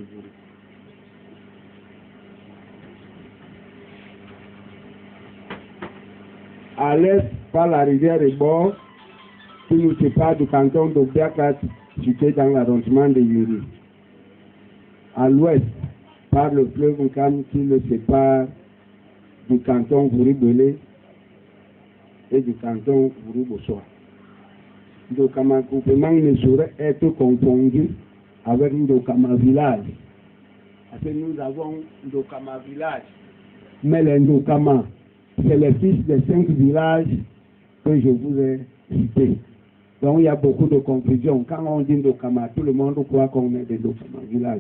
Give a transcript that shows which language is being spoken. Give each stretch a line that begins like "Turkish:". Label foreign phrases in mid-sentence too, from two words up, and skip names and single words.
French: À l'est, par la rivière Ebor, qui nous sépare du canton d'Obiakat, situé dans l'arrondissement de Yuri. À l'ouest, par le fleuve Nkam, qui le sépare du canton Vouri-Belé. et du canton Bourou-Bossoa. Ndokama groupement ne saurait être confondu avec Ndokama village. Parce que nous avons Ndokama village. Mais les Ndokama, c'est les fils des 5 villages que je vous ai cités. Donc il y a beaucoup de confusion. Quand on dit Ndokama, tout le monde croit qu'on est des Ndokama village.